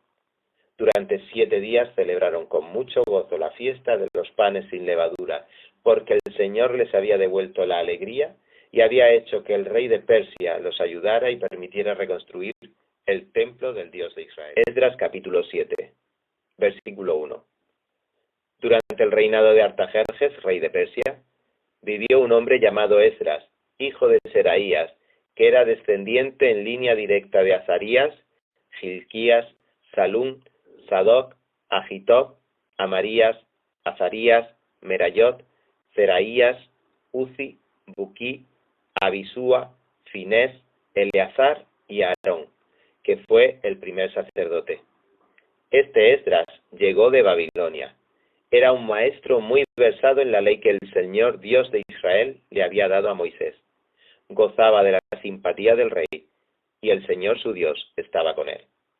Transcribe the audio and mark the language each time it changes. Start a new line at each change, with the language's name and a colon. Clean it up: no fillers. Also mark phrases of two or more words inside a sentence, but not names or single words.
Spanish: Durante 7 días celebraron con mucho gozo la fiesta de los panes sin levadura, porque el Señor les había devuelto la alegría y había hecho que el rey de Persia los ayudara y permitiera reconstruir el templo del Dios de Israel. Esdras capítulo 7, versículo 1. Durante el reinado de Artajerjes, rey de Persia, vivió un hombre llamado Esdras, hijo de Seraías, que era descendiente en línea directa de Azarías, Gilquías, Salum, Sadoc, Agitob, Amarías, Azarías, Merayot, Seraías, Uzi, Buquí, Abisúa, Finés, Eleazar y Aarón, que fue el primer sacerdote. Este Esdras llegó de Babilonia. Era un maestro muy versado en la ley que el Señor Dios de Israel le había dado a Moisés. Gozaba de la simpatía del rey, y el Señor su Dios estaba con él.